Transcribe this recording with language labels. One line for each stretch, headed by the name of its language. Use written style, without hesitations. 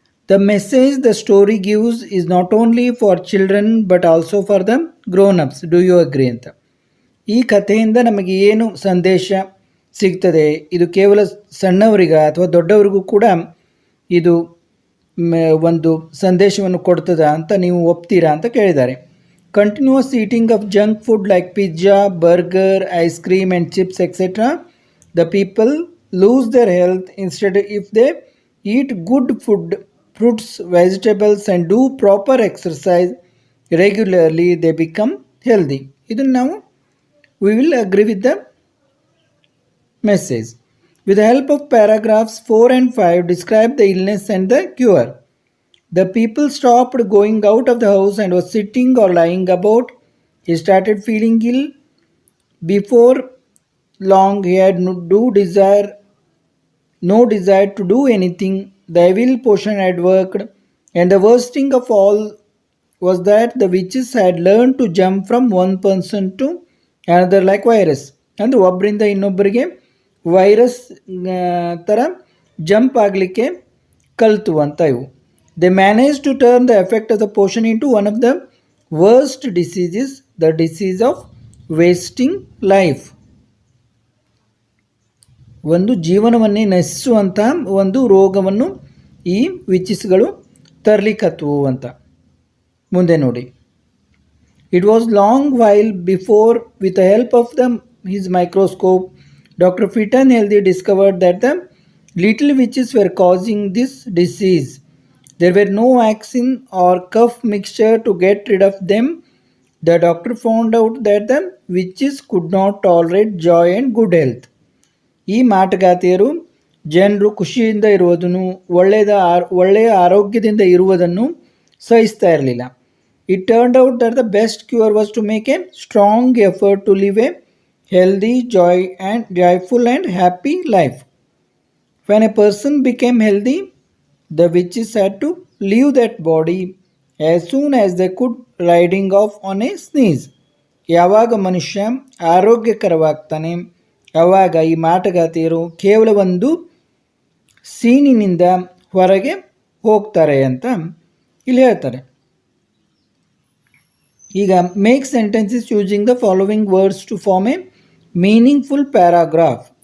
English: The message the story gives is not only for children but also for the grown ups. Do you agree ಅಂತ.
Kannada: ಈ ಕಥೆಯಿಂದ ನಮಗೆ ಏನು ಸಂದೇಶ ಸಿಗ್ತದೆ? ಇದು ಕೇವಲ ಸಣ್ಣವರಿಗ ಅಥವಾ ದೊಡ್ಡವರಿಗೂ ಕೂಡ ಇದು ಒಂದು ಸಂದೇಶವನ್ನು ಕೊಡ್ತದ ಅಂತ ನೀವು ಒಪ್ತೀರಾ ಅಂತ ಕೇಳಿದ್ದಾರೆ.
English: Continuous eating of junk food like pizza, burger, ice cream and chips etc. The people lose their health. Instead, if they eat good food, fruits, vegetables and do proper exercise regularly, they become healthy. Idun now we will agree with the message. With the help of paragraphs 4 and 5, describe the illness and the cure. The people stopped going out of the house and was sitting or lying about. He started feeling ill. Before long, he had no desire to do anything. The evil potion had worked, and the worst thing of all was that the witches had learned to jump from one person to another like virus.
Kannada: ಅಂದರೆ ಒಬ್ಬರಿಂದ ಇನ್ನೊಬ್ಬರಿಗೆ virus ಥರ jump ಆಗಲಿಕ್ಕೆ ಕಲಿತು ಅಂತ ಇವು.
English: They managed to turn the effect of the potion into one of the worst diseases, the disease of wasting life.
Kannada: ಒಂದು ಜೀವನವನ್ನೇ ನಶಿಸುವಂಥ ಒಂದು ರೋಗವನ್ನು ಈ ವಿಚಿಸ್ಗಳು ತರಲಿಕ್ಕತ್ವು ಅಂತ. ಮುಂದೆ ನೋಡಿ.
English: It was long while before, with the help of his microscope, Dr. Fitton Healthy discovered that the little witches were causing this disease. There were no vaccine or cough mixture to get rid of them. The doctor found out that the witches could not tolerate joy and good health.
Kannada: ಈ ಮಾಟಗಾತಿಯರು ಜನರು ಖುಷಿಯಿಂದ ಇರುವುದನ್ನು, ಒಳ್ಳೆಯ ಆರೋಗ್ಯದಿಂದ ಇರುವುದನ್ನು ಸಹಿಸ್ತಾ ಇರಲಿಲ್ಲ.
English: It turned out that the best cure was to make a strong effort to live a healthy, joyful and happy life. When a person became healthy, the witches had to leave that body as soon as they could, riding off on a sneeze.
Kannada: ಯಾವಾಗ ಮನುಷ್ಯ ಆರೋಗ್ಯಕರವಾಗ್ತಾನೆ ಆವಾಗ ಈ ಮಾಟಗಾತಿಯರು ಕೇವಲ ಒಂದು ಸೀನಿನಿಂದ ಹೊರಗೆ ಹೋಗ್ತಾರೆ ಅಂತ ಇಲ್ಲಿ ಹೇಳ್ತಾರೆ.
English: ಈಗ make sentences using the following words to form a meaningful paragraph.